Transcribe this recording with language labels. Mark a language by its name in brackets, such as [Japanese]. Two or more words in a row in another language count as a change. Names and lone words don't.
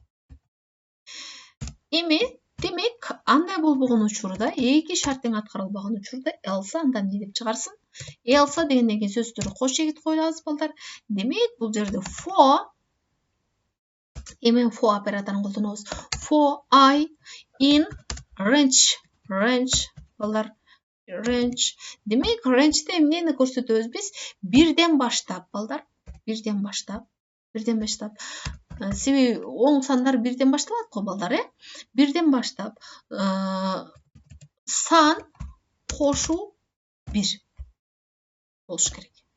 [Kyrgyz] Эми демек, андай болбогон учурда, 2 шарт тең аткарылбаган учурда else анда эмне деп чыгарсын? Else дегенден кийин сөздөрдү кош чегит коюлабыз балдар. Демек, бул жерде for операторун колдонобуз. [English] For I in range балдар, range. [Kyrgyz] Демек, range'де эмнени көрсөтөбүз биз? 1ден баштап балдар, 1ден баштап. Себеби оң сандар 1ден башталат го балдар, 1ден баштап сан кошуу 1 болуш керек.